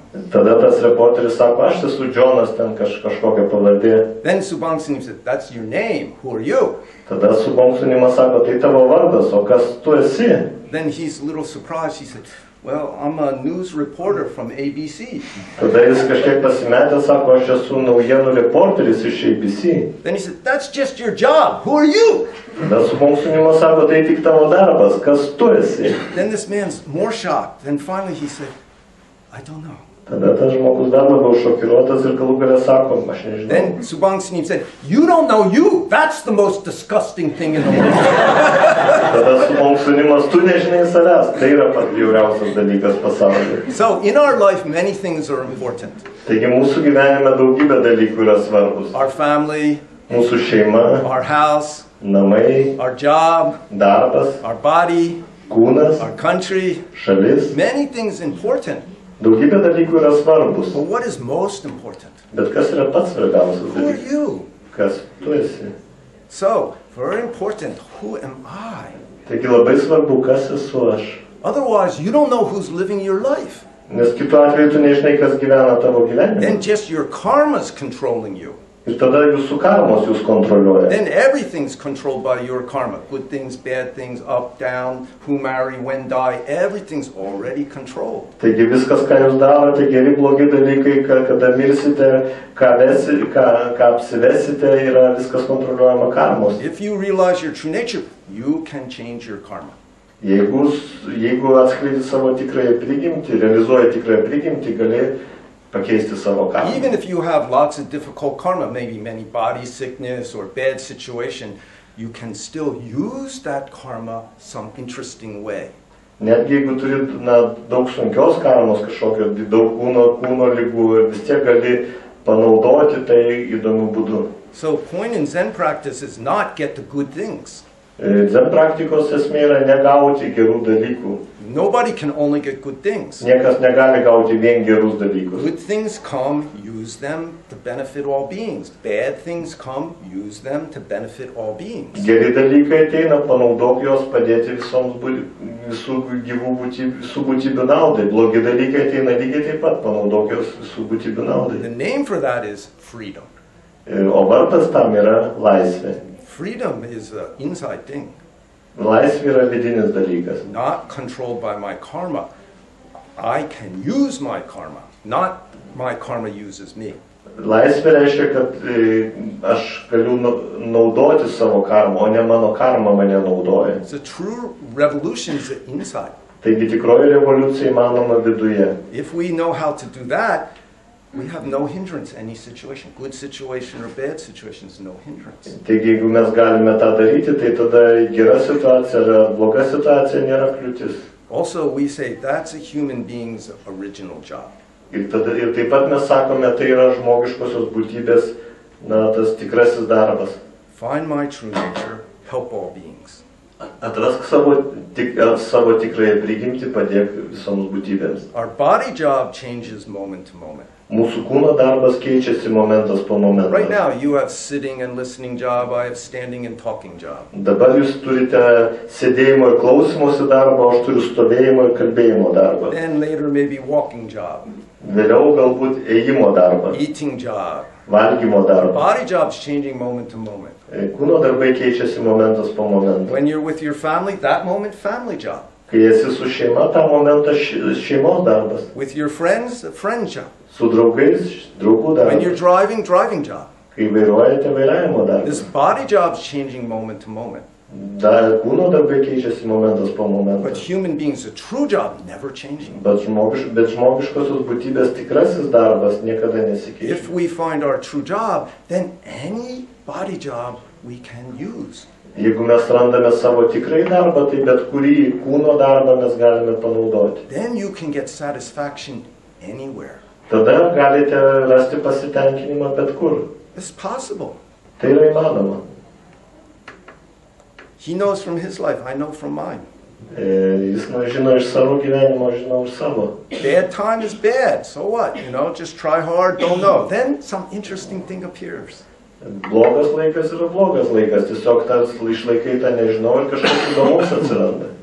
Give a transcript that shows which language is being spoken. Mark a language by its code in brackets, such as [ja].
[lt] Tada tas reporteris sako, aš esu Jonas, ten kažkokia pavardė. [en] Then Sunim said, "That's your name. Who are you?" [lt] Tada Bong Sunimas sako, tai tavo vardas, o kas tu esi? [en] Then he's a little surprised. He said, "Well, I'm a news reporter from ABC." [lt] Tada jis kažkiek pasimetęs sako, aš esu naujienų reporteris iš ABC. [en] Then he said, "That's just your job. Who are you?" [lt] Tada Bong Sunimas sako, tai tik tavo darbas, kas tu esi? [en] Then this man's more shocked. Then finally he said, "I don't know." [lt] Tada tas žmogus dar labiau šokiruotas ir galų gale sako, aš nežinau. [en] Then Sunim said, "You don't know you. That's the most disgusting thing in the world." [lt] Tada Bong Sunimas, tu nežinai savęs, tai yra pats bjauriausias dalykas pasaulyje. [en] So in our life, many things are important. [lt] Taigi mūsų gyvenime daugybė dalykų yra svarbus. [en] Our family, [lt] Mūsų šeima, [en] our house, [lt] namai, [en] our job, [lt] darbas, [en] our body, [lt] kūnas, [en] our country. [lt] šalis. [en] Many things important. [lt] Daugybė dalykų yra svarbus. [en] But what is most important? [lt] Bet kas yra pats svarbiausias [en] Who are [lt] dalykas? [en] you? [lt] Kas tu esi? [en] So, very important, who am I? [lt] Taigi labai svarbu, kas esu aš. [en] Otherwise, you don't know who's living your life. [lt] Nes kitu atveju tu nežinai, kas gyvena tavo gyvenime. [en] Then just your karma's controlling you. [lt] Ir tada jūsų karmos jūs kontroliuoja. [en] Then everything's controlled by your karma. Good things, bad things, up, down, who marry, when die, everything's already controlled. [lt] Taigi viskas, ką jūs darote, geri, blogi dalykai, kada mirsite, ką apsivesite, yra viskas kontroliuojama karmos. [en] If you realize your true nature, you can change your karma. [lt] Jeigu atskleidi savo tikrąją prigimtį, realizuoji tikrąją prigimtį, gali pakeisti savo karmą. [en] Even if you have lots of difficult karma, maybe many body sickness or bad situation, you can still use that karma some interesting way. [lt] Netgi jeigu turi daug sunkios karmos, kažkokio daug kūno ligų, vis tiek gali panaudoti tai įdomiu būdu. [en] So point in Zen practice is not get the good things. [lt] Zen praktikos esmė yra negauti gerų dalykų. [en] Nobody can only get good things. [lt] Niekas negali gauti vien gerus dalykus. [en] Good things come, use them to benefit all beings. Bad things come, use them to benefit all beings. [lt] Geri dalykai ateina, panaudok juos padėti visų gyvų būtybių naudai. Blogi dalykai ateina lygiai taip pat, panaudok juos visų būtybių naudai. [en] The name for that is freedom. [lt] O vardas tam yra laisvė. [en] Freedom is an inside thing. [lt] Laisvė yra vidinis dalykas. [en] Not controlled by my karma. I can use my karma, not my karma uses me. [lt] Laisvė reiškia, kad aš galiu naudoti savo karmą, o ne mano karma mane naudoja. [en] So true revolution is inside. [lt] Taigi tikroji revoliucija įmanoma viduje. [en] If we know how to do that, we have no hindrance in any situation. Good situation or bad situation is no hindrance. [lt] Taigi, jeigu mes galime tą daryti, tai tada gera situacija ar bloga situacija nėra kliūtis. [en] Also, we say that's a human being's original job. [lt] Ir taip pat mes sakome, tai yra žmogiškosios būtybės, tas tikrasis darbas. [en] Find my true nature, help all beings. [lt] Atrask savo tikrąją prigimtį, padėk visoms būtybėms. [en] Our body job changes moment to moment. [lt] Mūsų kūno darbas keičiasi momentas po momento. [en] Right now, you have sitting and listening job, I have standing and talking job. [lt] Dabar jūs turite sėdėjimo ir klausymosi darbą, aš turiu stovėjimo ir kalbėjimo darbą. [en] Then later maybe walking job. [lt] Vėliau galbūt ėjimo darbą, [en] Eating job. [lt] valgymo darbą. [en] Body job's changing moment to moment. [lt] Kūno darbai keičiasi momentas po momento. [en] When you're with your family, that moment, family job. [lt] Kai esi su šeima, tą momentą šeimos darbas. [en] With your friends, a friend job. [lt] Su draugais, draugų [en] When you're [lt] darbas. [en] driving, driving job. [lt] Kai vairuojate, vairavimo [en] This [lt] darbas. [en] body job's changing moment to moment. [lt] Kūno darbai keičiasi momentas po momento. [en] But human beings, a true job, never changing. [lt] Bet žmogiškosios būtybės tikrasis darbas niekada nesikeičia. [en] If we find our true job, then any body job we can use. [lt] Jeigu mes randame savo tikrai darbą, tai bet kurį kūno darbą mes galime panaudoti. [en] Then you can get satisfaction anywhere. [lt] Tada galite rasti pasitenkinimą bet kur. [en] It's possible. [lt] Tai yra įmanoma. [en] He knows from his life, I know from mine. [lt] Jis žino iš savo gyvenimo, žinau iš savo. [en] Bad time is bad, so what? You know, just try hard, don't know. Then some interesting thing appears. [lt] Blogas laikas yra blogas laikas, tiesiog tas išlaikai tą nežinau ir kažkas įdomus atsiranda.